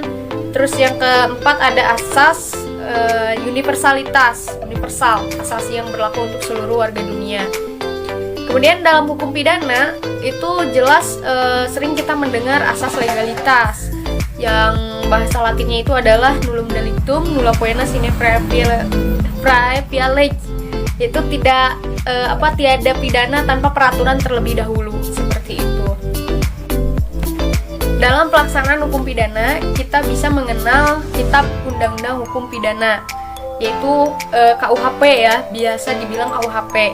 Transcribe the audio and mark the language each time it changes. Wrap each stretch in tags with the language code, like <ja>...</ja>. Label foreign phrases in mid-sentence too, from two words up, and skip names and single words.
<id>Terus yang keempat ada asas universal, asas yang berlaku untuk seluruh warga dunia. Kemudian dalam hukum pidana itu jelas sering kita mendengar asas legalitas, yang bahasa latinnya itu adalah</id> <la>nullum delictum nulla poena sine praevia lege,</la> <id>yaitu tiada pidana tanpa peraturan terlebih dahulu, seperti itu. Dalam pelaksanaan hukum pidana kita bisa mengenal kitab undang-undang hukum pidana, yaitu KUHP ya, biasa dibilang KUHP.</id>